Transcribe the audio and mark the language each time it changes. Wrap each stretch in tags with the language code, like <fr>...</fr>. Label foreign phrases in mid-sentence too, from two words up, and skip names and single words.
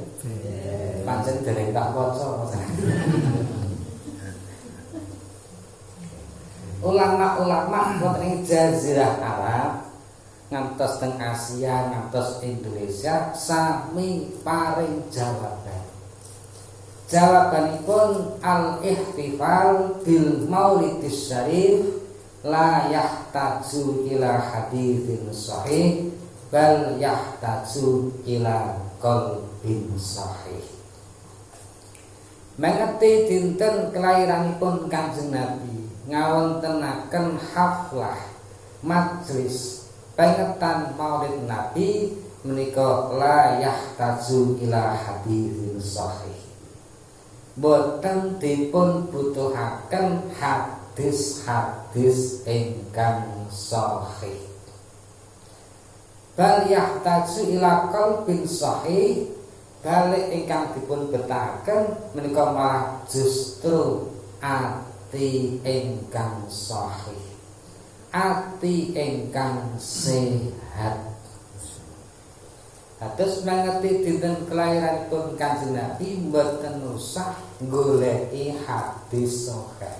<jv>Pancen dereng tak waca. Ulama-ulama wonten ing jazirah Arab ngantos teng Asia ngantos Indonesia sami paring jawaban.</jv> <ar>Jawabanipun الاحتفال بالمولد الشريف لا يحتاج إلى حديث صحيح بل يحتاج إلى قلب صحيح.</ar> <jv>Mengeti dinten kelairanipun Kanjeng Nabi ngawontenaken haflah majlis pengetan Maulid Nabi menika</jv> <ar>لا يحتاج إلى حديث صحيح.</ar> <jv>Boten dipun butuhaken hadis-hadis ingkang sahih.</jv> <ar>بل يحتاج إلى قلب صحيح.</ar> <jv>Balik ingkang dipun betahaken menika malah justru ati ingkang sahih, ati ingkang sehat. Terus mengerti dinten kelahiranipun Kanjeng Nabi mboten usah goleki hadis sahih.</jv>